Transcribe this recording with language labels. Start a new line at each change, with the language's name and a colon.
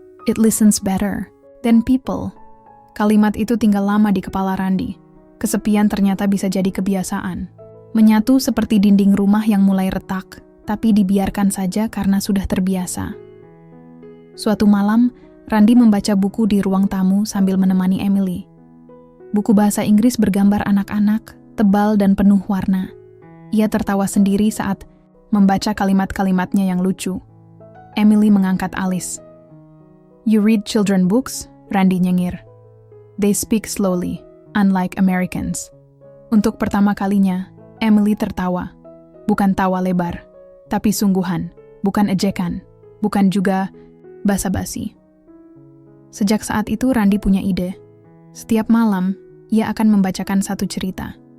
English: It listens better than people.
Indonesian: Kalimat itu tinggal lama di kepala Randi. Kesepian ternyata bisa jadi kebiasaan. Menyatu seperti dinding rumah yang mulai retak, tapi dibiarkan saja karena sudah terbiasa. Suatu malam, Randi membaca buku di ruang tamu sambil menemani Emily. Buku bahasa Inggris bergambar anak-anak, tebal dan penuh warna. Ia tertawa sendiri saat membaca kalimat-kalimatnya yang lucu. Emily mengangkat alis.
English: You read children books?
Indonesian: Randi nyengir.
English: They speak slowly, unlike Americans.
Indonesian: Untuk pertama kalinya, Emily tertawa. Bukan tawa lebar, tapi sungguhan, bukan ejekan, bukan juga basa-basi. Sejak saat itu Randi punya ide. Setiap malam, ia akan membacakan 1 cerita.